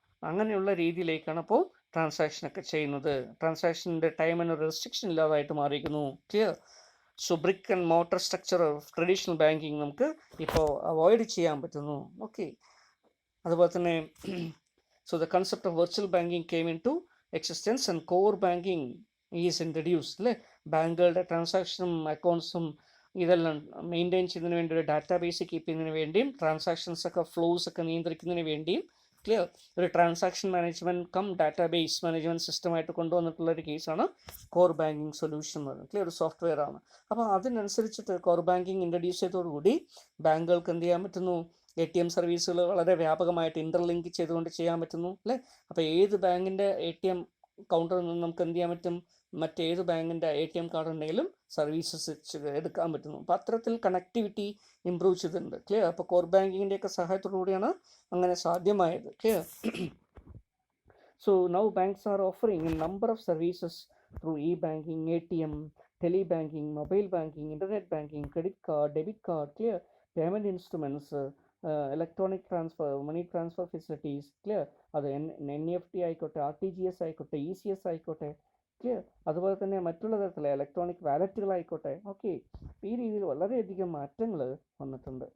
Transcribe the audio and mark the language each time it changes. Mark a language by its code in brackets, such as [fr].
[ml] അങ്ങനെയുള്ള രീതിയിലേക്കാണ് അപ്പോൾ ട്രാൻസാക്ഷനൊക്കെ ചെയ്യുന്നത്. ട്രാൻസാക്ഷൻ്റെ ടൈമിന് റെസ്ട്രിക്ഷൻ ഇല്ലാതായിട്ട് മാറിയിരിക്കുന്നു. [en] so brick and mortar structure of traditional banking [ml] നമുക്ക് ഇപ്പോൾ അവോയ്ഡ് ചെയ്യാൻ പറ്റുന്നു. അതുപോലെ തന്നെ [en] so the concept of virtual banking came into existence and core banking is introduced [ml] അല്ലേ. ബാങ്കുകളുടെ ട്രാൻസാക്ഷനും അക്കൗണ്ട്സും ഇതെല്ലാം മെയിൻറ്റെയിൻ ചെയ്യുന്നതിന് വേണ്ടി ഒരു ഡാറ്റാബേസ് കീപ്പ് ചെയ്യുന്നതിന് വേണ്ടിയും ട്രാൻസാക്ഷൻസ് ഒക്കെ ഫ്ലോസ് ഒക്കെ നിയന്ത്രിക്കുന്നതിന് വേണ്ടിയും ക്ലിയർ ഒരു transaction management come database management സിസ്റ്റമായിട്ട് കൊണ്ടുവന്നിട്ടുള്ള ഒരു കേസാണ് കോർ ബാങ്കിങ് സൊല്യൂഷൻ എന്ന് പറയുന്നത്. ക്ലിയർ ഒരു സോഫ്റ്റ്വെയർ ആണ്. അപ്പോൾ അതിനനുസരിച്ചിട്ട് കോർ ബാങ്കിങ് ഇൻട്രൊഡ്യൂസ് ചെയ്തതോടുകൂടി ബാങ്കുകൾക്ക് എന്ത് ചെയ്യാൻ പറ്റുന്നു, ATM സർവീസുകൾ വളരെ വ്യാപകമായിട്ട് ഇൻ്റർലിങ്ക് ചെയ്തുകൊണ്ട് ചെയ്യാൻ പറ്റുന്നു അല്ലേ. അപ്പോൾ ഏത് ബാങ്കിൻ്റെ ATM കൗണ്ടറിൽ നിന്ന് നമുക്ക് എന്ത് ചെയ്യാൻ പറ്റും, മറ്റേത് ബാങ്കിൻ്റെ ATM കാർഡ് ഉണ്ടെങ്കിലും സർവീസസ് എടുക്കാൻ പറ്റുന്നു. അപ്പോൾ അത്തരത്തിൽ കണക്ടിവിറ്റി ഇമ്പ്രൂവ് ചെയ്തിട്ടുണ്ട്. ക്ലിയർ. അപ്പോൾ കോർ ബാങ്കിങ്ങിൻ്റെയൊക്കെ സഹായത്തോടു കൂടിയാണ് അങ്ങനെ സാധ്യമായത്. Clear. [en] So now banks are offering a number of services through e-banking, ATM, telebanking, mobile banking, internet banking, credit card, debit card, clear, payment instruments, electronic transfer, money transfer facilities, clear. [ml] അത് NEFT ആയിക്കോട്ടെ, RTGS ആയിക്കോട്ടെ, ECS ആയിക്കോട്ടെ, clear. അതുപോലെ തന്നെ മറ്റുള്ള തരത്തിലെ electronic വാലറ്റുകളായിക്കോട്ടെ. Okay, ഈ രീതിയിൽ വളരെയധികം മാറ്റങ്ങൾ വന്നിട്ടുണ്ട്.